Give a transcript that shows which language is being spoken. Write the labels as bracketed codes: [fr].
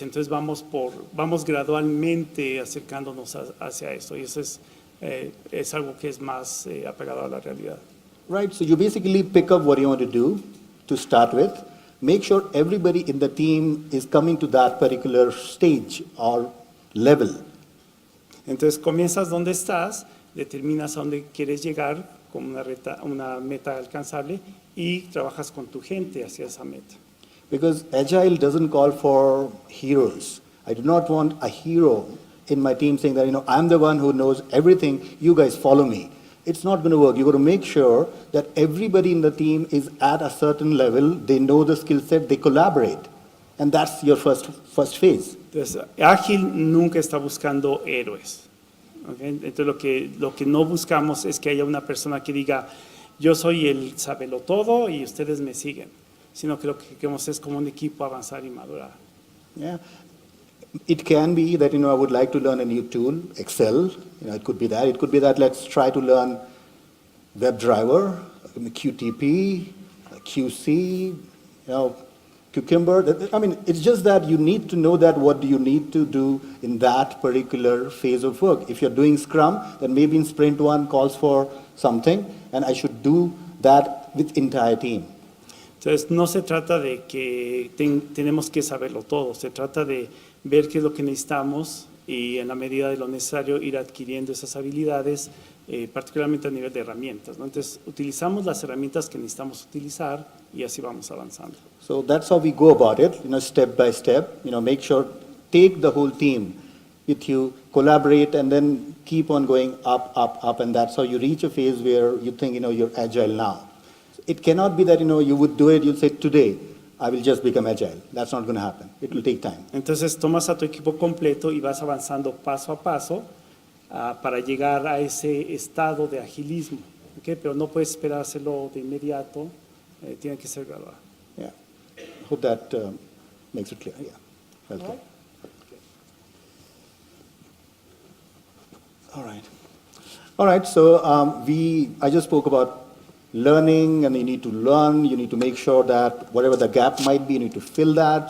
[es] Entonces vamos gradualmente acercándonos hacia eso, y eso es algo que es más apegado a la realidad. [en] Right, so you basically pick up what you want to do to start with. Make sure everybody in the team is coming to that particular stage or level. [es] Entonces comienzas donde estás, determinas a dónde quieres llegar como una meta alcanzable y trabajas con tu gente hacia esa meta. [en] Because Agile doesn't call for heroes. I do not want a hero in my team saying that, I'm the one who knows everything, you guys follow me. It's not going to work. You've got to make sure that everybody in the team is at a certain level, they know the skill set, they collaborate. And that's your first phase. [es] Entonces, Ágil nunca está buscando héroes. ¿Okay? Entonces, lo que no buscamos es que haya una persona que diga, yo soy el sabelotodo y ustedes me siguen, sino que lo que queremos es como un equipo avanzar y madurar. [en] Yeah. It can be that, I would like to learn a new tool, Excel. It could be that. It could be that let's try to learn WebDriver, QTP, QC, Cucumber. I mean, it's just that you need to know that what do you need to do in that particular phase of work. If you're doing Scrum, then maybe in Sprint 1 calls for something, and I should do that with entire team. [es] Entonces, no se trata de que tenemos que saberlo todo, se trata de ver qué es lo que necesitamos y en la medida de lo necesario ir adquiriendo esas habilidades, particularmente a nivel de herramientas, ¿no? Entonces, utilizamos las herramientas que necesitamos utilizar y así vamos avanzando. [en] So that's how we go about it, step by step. Make sure, take the whole team with you, collaborate, and then keep on going up, up, up, and that's how you reach a phase where you think, you're agile now. It cannot be that, you would do it, you'll say, today, I will just become agile. That's not going to happen. It will take time. [es] Entonces, tomas a tu equipo completo y vas avanzando paso a paso para llegar a ese estado de agilismo, ¿okay? Pero no puedes esperar hacerlo de inmediato, tiene que ser gradual. [en] Yeah. Hope that makes it clear. Yeah. Welcome. All right. All right. So I just spoke about learning, and you need to learn. You need to make sure that whatever the gap might be, you need to fill that.